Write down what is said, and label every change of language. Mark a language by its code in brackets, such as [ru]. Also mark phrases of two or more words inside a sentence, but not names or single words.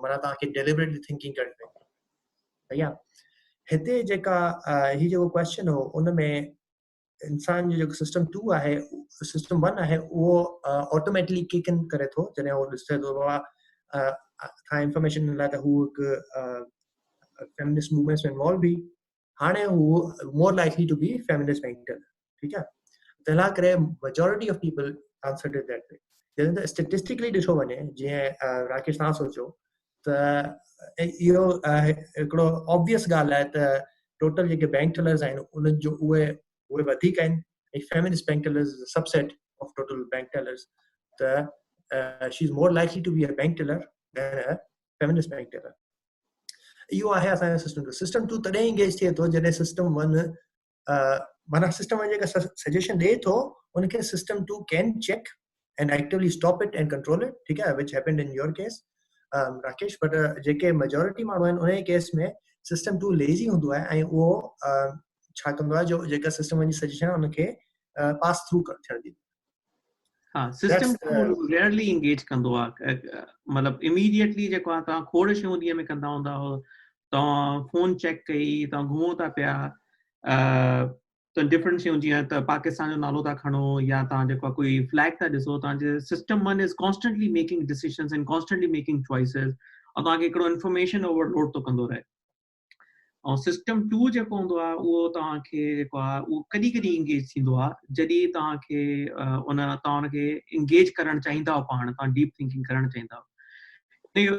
[sd] माना तव्हांखे [en] deliberately thinking [sd] करणी पवंदी. भैया हिते जेका हीउ जेको क्वेश्चन हो उन में इंसान जो जेको सिस्टम 2 आहे, सिस्टम 1 आहे, उहो ऑटोमेटिकली [en] kick in [sd] करे थो जॾहिं उहो ॾिसे थो बाबा तव्हां इंफॉर्मेशन लाइ त हू हिकु [en] feminist movements [sd] में इन्वॉल्व बि. हाणे हू [en] more likely to be feminist banker. [sd] ठीकु आहे, तंहिं करे [en] majority of people answer it that way. [sd] जॾहिं त स्टेटिस्टिकली ॾिठो वञे, जीअं राकेश तव्हां सोचो त इहो हिकिड़ो ऑब्वियस ॻाल्हि आहे त टोटल जेके [en] bank tellers [sd] आहिनि उन्हनि जो उहे वधीक आहिनि ऐं [en] feminist bank tellers is a subset of total bank tellers. त she is more likely to be a bank teller than a feminist bank teller. [sd] इहो आहे असांजो सिस्टम 2. सिस्टम 2 तॾहिं इंगेज थिए थो जॾहिं सिस्टम 1 माना सिस्टम 1 जेका सजेशन ॾे थो उनखे [en] System 2 can check and actively stop it and control it. [hi] ठीक है, [en] which happened in your case, Rakesh. But [sd] जेके majority माण्हू आहिनि उन केस में [en] system 2 lazy [sd] हूंदो आहे ऐं उहो छा कंदो आहे जो जेका system जी सजेशन आहे उनखे [en] pass through [sd] थियण ॾींदो. हाँ, [en] system 2 rarely engage [sd] कंदो आहे. मतलब immediately जेको आहे तव्हां खोड़ शयूं ॾींहं में कंदा हूंदा हो, तव्हां [en] phone check [sd] कई, तव्हां घुमो था पिया, त डिफरेंट शयूं जीअं त पाकिस्तान जो नालो था खणो या तव्हां जेको कोई फ्लैग था ॾिसो, तव्हांजे [en] System 1 is constantly making decisions and constantly making choices [sd] ऐं तव्हांखे हिकिड़ो [en] information overload [sd] थो कंदो रहे. ऐं सिस्टम 2 जेको हूंदो आहे उहो तव्हांखे जेको आहे उहो कॾहिं कॾहिं इंगेज थींदो आहे जॾहिं तव्हांखे तव्हां हुनखे इंगेज करणु चाहींदा हो, पाण तव्हां [en] deep thinking [sd] करणु चाहींदा हो.